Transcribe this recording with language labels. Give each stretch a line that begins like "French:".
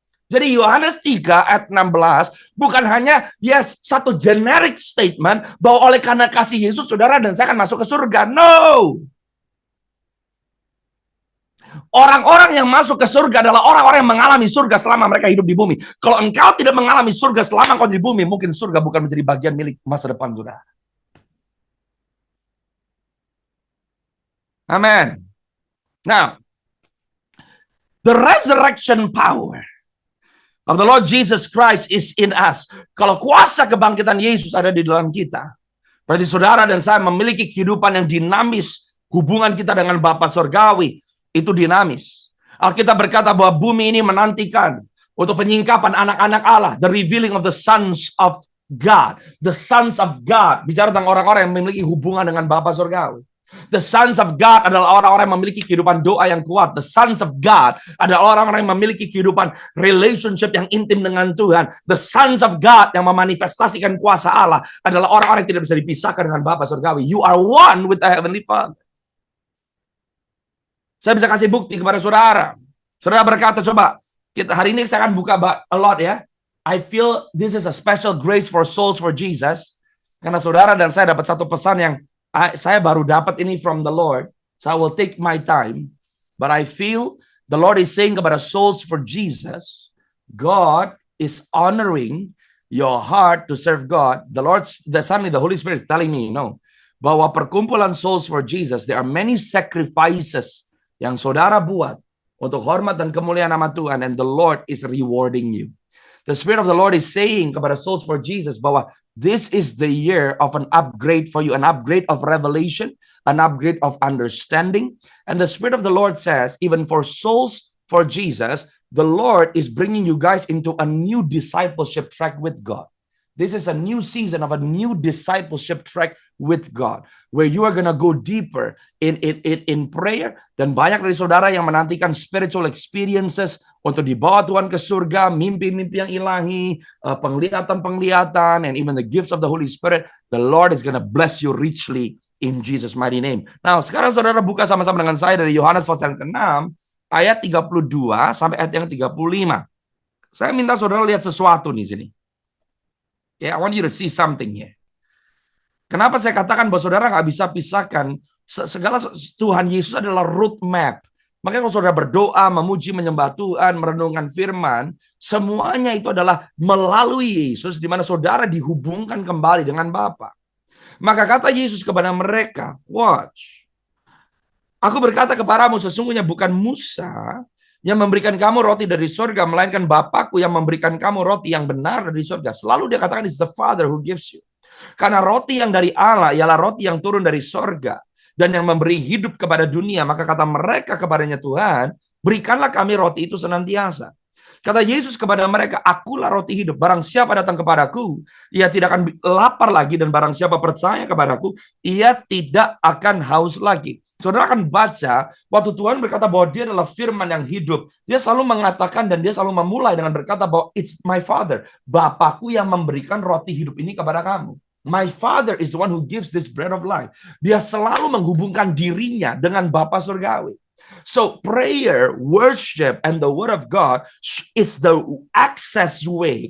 Indonesian: Jadi Yohanes 3 ayat 16 bukan hanya satu generic statement bahwa oleh karena kasih Yesus saudara dan saya akan masuk ke surga. No. Orang-orang yang masuk ke surga adalah orang-orang yang mengalami surga selama mereka hidup di bumi. Kalau engkau tidak mengalami surga selama engkau di bumi, mungkin surga bukan menjadi bagian milik masa depan saudara. Amen.
English: Now, the resurrection power of the Lord Jesus Christ is in us.
Indonesian: Kalau kuasa kebangkitan Yesus ada di dalam kita, berarti saudara dan saya memiliki kehidupan yang dinamis. Hubungan kita dengan Bapa Surgawi itu dinamis. Alkitab berkata bahwa bumi ini menantikan untuk penyingkapan anak-anak Allah,
English: the revealing of the sons of God. The sons of God
Indonesian: bicara tentang orang-orang yang memiliki hubungan dengan Bapa Surgawi.
English: The sons of God
Indonesian: adalah orang-orang yang memiliki kehidupan doa yang kuat.
English: The sons of God
Indonesian: adalah orang-orang yang memiliki kehidupan relationship yang intim dengan Tuhan.
English: The sons of God
Indonesian: yang memanifestasikan kuasa Allah adalah orang-orang yang tidak bisa dipisahkan dengan Bapa Surgawi.
English: You are one with the Heavenly Father.
Indonesian: Saya bisa kasih bukti kepada saudara. Saudara berkata, coba, hari ini saya akan buka a lot ya.
English: I feel this is a special grace for souls for Jesus.
Indonesian: Karena saudara dan saya dapat satu pesan yang saya baru dapat ini
English: from the Lord. So I will take my time. But I feel the Lord is saying kepada souls for Jesus, God is honoring your heart to serve God. The Son, the Holy Spirit is telling me,
Indonesian: bahwa perkumpulan
English: souls for Jesus, there are many sacrifices
Indonesian: yang saudara buat untuk hormat dan kemuliaan nama Tuhan,
English: and the Lord is rewarding you. The Spirit of the Lord is saying kepada souls for Jesus bahwa this is the year of an upgrade for you, an upgrade of revelation, an upgrade of understanding. And the Spirit of the Lord says, even for souls for Jesus, the Lord is bringing you guys into a new discipleship track with God. This is a new season of a new discipleship track with God, where you are gonna go deeper in prayer.
Indonesian: Dan banyak dari saudara yang menantikan spiritual experiences untuk dibawa Tuhan ke surga, mimpi-mimpi yang ilahi, penglihatan-penglihatan,
English: and even the gifts of the Holy Spirit. The Lord is gonna bless you richly in Jesus' mighty name.
Indonesian: Now, sekarang saudara buka sama-sama dengan saya dari Yohanes pasal yang ke-6, ayat 32 sampai ayat yang 35. Saya minta saudara lihat sesuatu di sini.
English: I want you to see something here.
Indonesian: Kenapa saya katakan bahwa saudara nggak bisa pisahkan segala Tuhan Yesus adalah road map. Makanya kalau saudara berdoa, memuji, menyembah Tuhan, merenungkan firman, semuanya itu adalah melalui Yesus, di mana saudara dihubungkan kembali dengan Bapa. Maka kata Yesus kepada mereka, watch. Aku berkata kepadamu, sesungguhnya bukan Musa yang memberikan kamu roti dari surga, melainkan Bapakku yang memberikan kamu roti yang benar dari surga. Selalu dia katakan,
English: it's the Father who gives you.
Indonesian: Karena roti yang dari Allah ialah roti yang turun dari surga dan yang memberi hidup kepada dunia. Maka kata mereka kepadanya, Tuhan, berikanlah kami roti itu senantiasa. Kata Yesus kepada mereka, akulah roti hidup. Barang siapa datang kepadaku, ia tidak akan lapar lagi. Dan barang siapa percaya kepadaku, ia tidak akan haus lagi. Saudara akan baca, waktu Tuhan berkata bahwa dia adalah firman yang hidup, dia selalu mengatakan dan dia selalu memulai dengan berkata bahwa
English: it's my Father,
Indonesian: Bapakku yang memberikan roti hidup ini kepada kamu.
English: My Father is the one who gives this bread of life.
Indonesian: Dia selalu menghubungkan dirinya dengan Bapa Surgawi.
English: So prayer, worship, and the word of God is the access way.